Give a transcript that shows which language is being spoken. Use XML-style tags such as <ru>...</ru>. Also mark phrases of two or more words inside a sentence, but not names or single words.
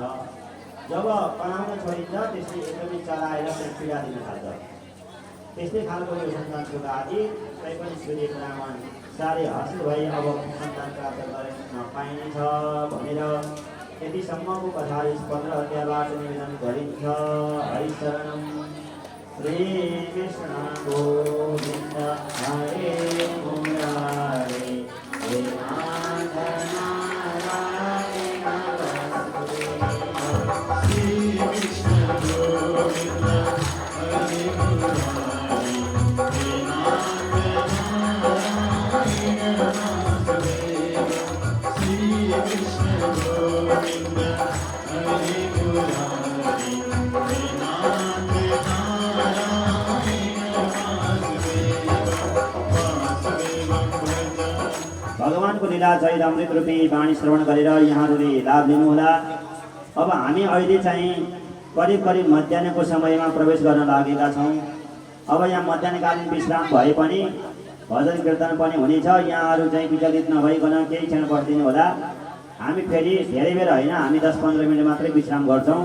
<ne>जब बनाउन छोडिन्छ त्यसले एकदमै चलाएर चाहिँ पीडा दिन थाल्छ। त्यस्तै खालको यो सन्तान सुख आदि तैपनि सूर्य ब्राह्मण साह्रै हर्षित भए। अब सन्तान प्राप्त गर्न पाइनेछ भनेर यतिसम्मको कथा 15 अध्यायबाट निवेदन गरिन्छ।</ne> <sa>हरिशरणम श्री कृष्ण गोविन्द हरे मुरारे हे नाथ नारायण श्री कृष्ण गोविन्द हरे मुरारे हे नाथ नारायण श्री कृष्ण गोविन्द हरे मुरारे हे नाथ</sa> <ne>भगवानको लीला चरित अमृत रूपी वाणी श्रवण गरेर यहाँहरूले लाभ लिनुहोला। अब हामी अहिले चाहिँ करिब मध्याह्नको समयमा प्रवेश गर्न लागेका छौँ। अब यहाँ मध्याह्नकालीन विश्राम भए पनि भजन कीर्तन पनि हुनेछ। यहाँहरू चाहिँ विचलित नभइकन केही क्षण बस्दिनु होला। हामी फेरि धेरै बेर होइन, हामी 10-15 मिनट मात्रै विश्राम गर्छौँ।</ne>